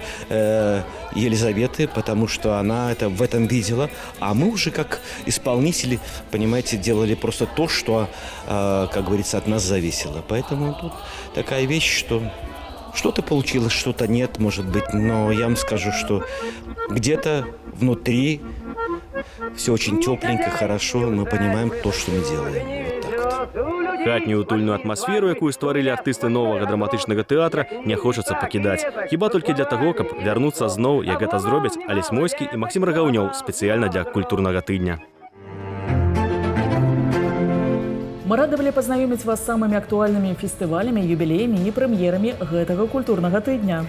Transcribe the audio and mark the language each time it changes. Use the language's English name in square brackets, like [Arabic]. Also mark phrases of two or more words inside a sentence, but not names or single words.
[Russian] Елизаветы, потому что она это в этом видела, а мы уже как исполнители, понимаете, делали просто то, что, как говорится, от нас зависело. Поэтому тут такая вещь, что что-то получилось, что-то нет, может быть, но я вам скажу, что где-то внутри все очень тепленько, хорошо, мы понимаем то, что мы делаем. Вот так вот. [Belarusian] Хатнюю утульную атмасферу, якую стварылі артысты новага драматычнага тэатра, не хочацца пакідаць. Хіба толькі для таго, каб вярнуцца зноў, як гэта зробяць Алесь Мойскі і Максім Рагаўнёў спецыяльна для культурнага тыдня. Мы рады былі пазнаёміць вас з самымі актуальнымі фестывалямі, юбілеямі і прэм'ерамі гэтага культурнага тыдня.